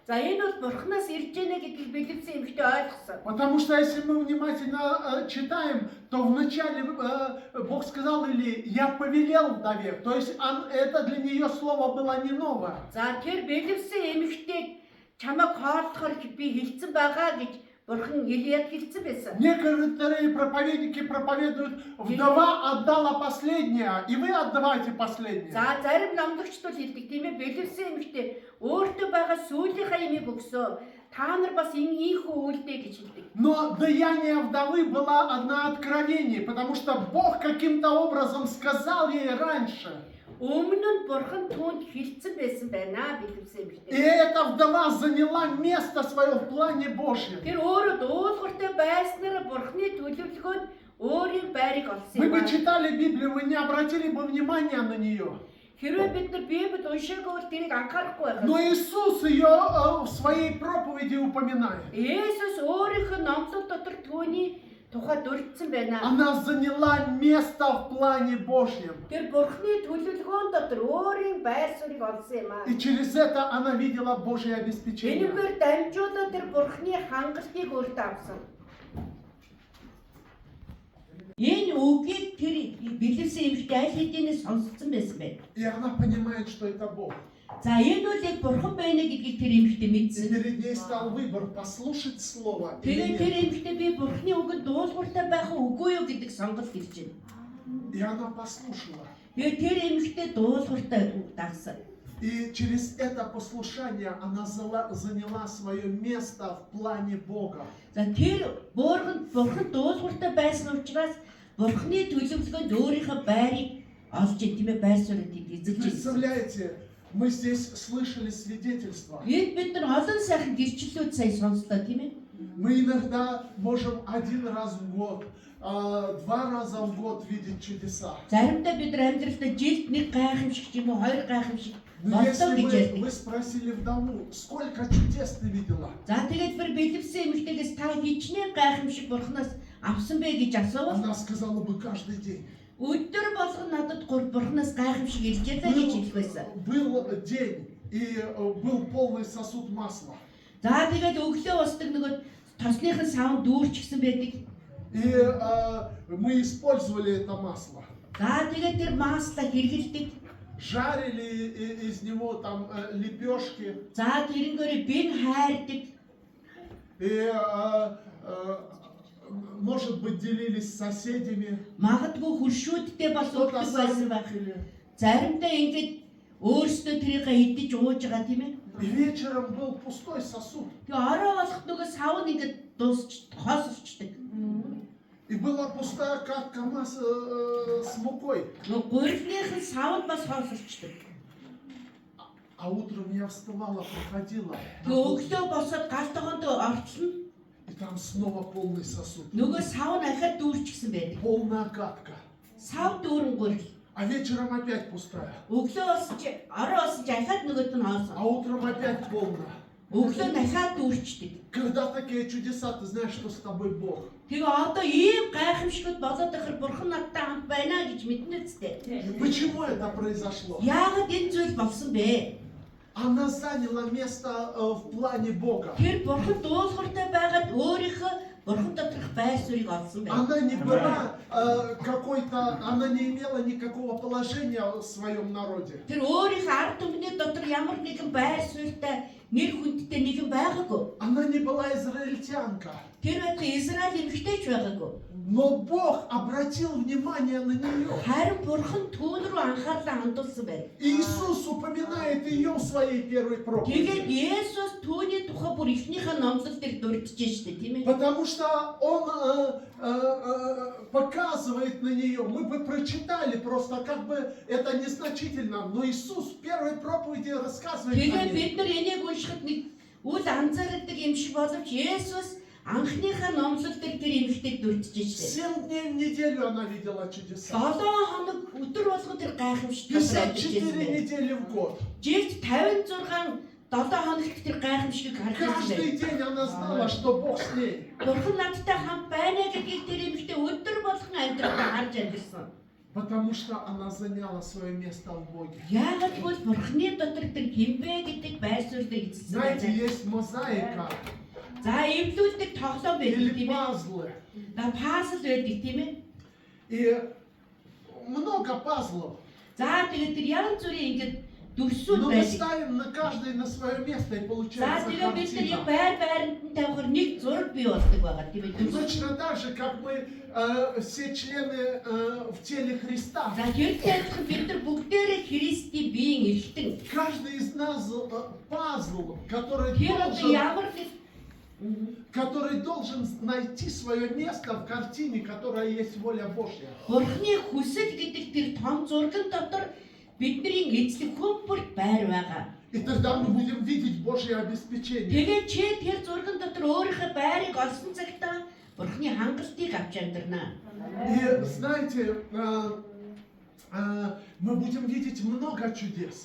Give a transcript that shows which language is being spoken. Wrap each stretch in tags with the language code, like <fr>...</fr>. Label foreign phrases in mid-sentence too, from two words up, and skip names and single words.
<ru>Потому что если мы внимательно читаем, то вначале Бог сказал Илии, я повелел вдове. То есть это для нее слово было не новое.</ru> <mn>бурхан Илияд хэлсэн байсан.</mn> <ru>Некоторые проповедники проповедуют, вдова отдала последнее, и вы отдавайте последнее.</ru> <mn>За зарим номлогчд бол хэлдэг тийм ээ, бэлэвсэн эмэгтэй өөртөө байгаа сүүлийнхаа имийг өгсөө. Та нар бас ийхүү үйлдэ гэж хэлдэг.</mn> <ru>Но даяние вдовы было одно откровение, потому что Бог каким-то образом сказал ей раньше.</ru> <mn>Өмнө нь бурхан түүнд хэлсэн байсан байна бэлэвсэн</mn> <ru>И</ru> <mn>эмэгтэй.</mn> <ru>эта вдова заняла место свое в плане Божьем.</ru> <mn>Тэр өөрөө дуулууртай байснараа бурханы төлөвлөгөөд өөрийн байрыг олсон</mn> <ru>Мы</ru> <mn>юм</mn> <ru>бы</ru> <mn>байна.</mn> <ru>читали Библию, вы не обратили бы внимания на нее.</ru> <mn>Хэрвээ бид нар Библийг уншаагүй бол тэрийг анхаарахгүй байх.</mn> <ru>Но Иисус ее в своей проповеди упоминает.</ru> <mn>Есүс өөрийнхөө номлол дотор түүний тухай дурдсан байна.</mn> <ru>Она заняла место в плане Божьем.</ru> <mn>Тэр бурхны төлөвлөгөөн дотор өөрийн байр суурийг олсон юм аа.</mn> <ru>И через это она видела Божье обеспечение.</ru> <mn>Энэгээр дамжуулаад тэр бурхны хангалтыг өөртөө авсан. Энэ үгийг тэр бэлэвсэн эмэгтэй аль хэдийнэ сонсцсон байсан байна.</mn> <ru>И она понимает, что это Бог.</ru> <mn>За энэ бол яг бурхан байна гэдгийг тэр эмэгтэй</mn> <ru>И</ru> <mn>мэдсэн.</mn> <ru>перед ней стал выбор, послушать Слово или</ru> <mn>Тэгээд тэр</mn> <ru>нет.</ru> <mn>эмэгтэй би бурхны үгэнд дуулууртай байх үгүй юу гэдэг сонголт хэлж байна.</mn> <ru>И она послушала.</ru> <mn>Тэгээд тэр эмэгтэй дуулууртай дагсан.</mn> <ru>И через это послушание она заняла свое место в плане Бога.</ru> <mn>За тэр бурхан дуулууртай байсан учраас бурхны төлөвлөгөөнд өөрийнхөө байрыг олж ийн тийм ээ байр суурийг эзэлж ирсэн.</mn> <ru>Представляете, мы здесь слышали свидетельства.</ru> <mn>Энд бид нар олон сайхан гэрчлэлүүд сая сонслоо тийм ээ.</mn> <ru>Мы иногда можем один раз в год, 2 раза в год видеть чудеса.</ru> <mn>Заримдаа бид нар амьдралдаа жилд нэг гайхамшиг юм уу, хоёр гайхамшиг</mn> <ru>Но</ru> <mn>болдог</mn> <ru>если</ru> <mn>гэж ярьдаг.</mn> <ru>вы спросили вдову, сколько чудес ты видела?</ru> <mn>За тэгээд бүр бэлэвсэн эмэгтэйгээс та хичнээн гайхамшиг бурхнаас авсан бэ гэж асуувал</mn> <ru>Она сказала бы каждый день.</ru> <mn>өдөр болгон надад бурхнаас гайхамшиг ирж байлаа гэж хэлэх байсан.</mn> <ru>Был день, и был полный сосуд масла.</ru> <mn>За тэгээд өглөө босдог нөгөө тосныхын сав дүүрчихсэн байдаг.</mn> <ru>И мы использовали это масло.</ru> <mn>За тэгээд тэр маслаа хэрэгэлдэг.</mn> <ru>Жарили из него там лепешки.</ru> <mn>За тэрнгээрээ бин хайрдаг.</mn> <ru>И, может быть, делились с соседями.</ru> <mn>Магадгүй хуршүүдтэй бас</mn> <ru>Кто-то</ru> <mn>өгдөг байсан</mn> <ru>сами</ru> <mn>байх.</mn> <ru>пили.</ru> <mn>Заримдаа ингэж өөрсдөө тэрийг идэж ууж байгаа тийм ээ.</mn> <ru>И вечером был пустой сосуд.</ru> <mn>Тэгээ ороо болоход нөгөө сав нь ингэж дуусч хоосорчдаг.</mn> <ru>И была пустая катка с мукой.</ru> <mn>Нөгөө гурилныхын сав нь бас хоосорчдаг.</mn> <ru>А утром я вставала, проходила.</ru> <mn>Тэгээ өглөө босоод галтгоондоо орчихно.</mn> <ru>И там снова полный сосуд.</ru> <mn>Нөгөө сав нь ахаад дүүрчихсэн байдаг.</mn> <ru>Полная катка.</ru> <mn>Сав дүүрэн гурил.</mn> <ru>А вечером опять пустая.</ru> <mn>Өглөө болсон чи ороо болсон чи ахаад нөгөөд нь хоосон.</mn> <ru>А утром опять полная.</ru> <mn>Өглөө дахиад дүүрчдэг.</mn> <ru>Когда такие чудеса, ты знаешь, что с тобой Бог.</ru> <mn>Тэгээ одоо ийм гайхамшигуд болоод ихэр бурхан надтай хамт байна гэж мэднэ үстэй.</mn> <ru>Почему это произошло?</ru> <mn>Яагаад энэ зүйл болсон бэ?</mn> <ru>Она заняла место в плане Бога.</ru> <mn>Тэр бурхан дуулууртай байгаад өөрийнхөө бурхан доторх байр суурийг олсон байна.</mn> <ru>Она не была она не имела никакого положения в своем народе.</ru> <mn>Тэр өөрийнхөө ард түмний дотор ямар нэгэн байр суурьтай нэр хүндтэй нэгэн байгаагүй.</mn> <ru>Она не была израильтянка.</ru> <mn>Тэр байтугай Израиль эмэгтэйч байгаагүй.</mn> <ru>Но Бог обратил внимание на нее.</ru> <mn>Харин бурхан түүн рүү анхаарлаа хандуулсан байна.</mn> <ru>Иисус упоминает ее в своей первой проповеди.</ru> <mn>Тэгээд Есүс түүний тухай бүр ихнийхээ номлол дээр дурдж штэ тийм ээ.</mn> <ru>Потому что Он показывает на нее. Мы бы прочитали просто, как бы это незначительно. Но Иисус в первой проповеди рассказывает о</ru> <mn>Тэгээд</mn> <ru>ней.</ru> <mn>бид нар энийг уншихад нэг үл анзаардаг юм шиг боловч Есүс анхныхаа номлол дээр тэр эмэгтэйг дурдж штэ.</mn> <ru>7 дней в неделю она видела чудеса.</ru> <mn>7 хоног өдөр болгон тэр гайхамшигтай байж</mn> <ru>54</ru> <mn>байсан.</mn> <ru>недели в год.</ru> <mn>Жилд 56 7 хоногт тэр гайхамшигыг харж байсан.</mn> <ru>Каждый день она знала, что Бог с ней.</ru> <mn>Бурхан надтай хамт байна гэдгийг тэр эмэгтэй өдөр болгон амьдралдаа харж амьдсан.</mn> <ru>Потому что она заняла свое место в Боге.</ru> <mn>Яагаад гэвэл бурхны дотор тэр хинбэ гэдэг байр суурийг эзэлсэн</mn> <ru>Знаете,</ru> <mn>байна.</mn> <ru>есть мозаика</ru> <mn>За эвлүүлдэг тоглоом байдаг</mn> <ru>или</ru> <mn>тийм ээ.</mn> <ru>пазлы.</ru> <mn>За пазл байдаг тийм ээ.</mn> <ru>И много пазлов.</ru> <mn>За тэгээд тэр янз бүрийн ингэж дүрсүүд</mn> <ru>Но мы</ru> <mn>байдаг.</mn> <ru>ставим на каждый на свое место и</ru> <mn>За</mn> <ru>получается</ru> <mn>тэгээ бид нар яг</mn> <ru>картина.</ru> <mn>байр байранд нь тавихаар нэг зураг бий болдог байгаа тийм ээ.</mn> <ru>И точно так же, как мы все члены в теле Христа.</ru> <mn>За тэртэй адилхан бид нар бүгдээрээ Христийн биеийн эрхтэн.</mn> <ru>Каждый из нас пазл,</ru> <mn>Тэр одоо ямар нэг</mn> <ru>который должен найти свое место в картине, которая есть воля Божья.</ru> <mn>Бурхны хүсэл гэдэг тэр том зурган дотор бидний эзлэх хүмүүрт байр байгаа.</mn> <ru>И тогда мы будем видеть Божье обеспечение.</ru> <mn>Тэгээ чи тэр зурган дотор өөрийнхөө байрыг олсон цагтаа Бурхны хангалтыг авч амьдрнаа.</mn> <ru>И знаете, мы будем видеть много чудес.</ru>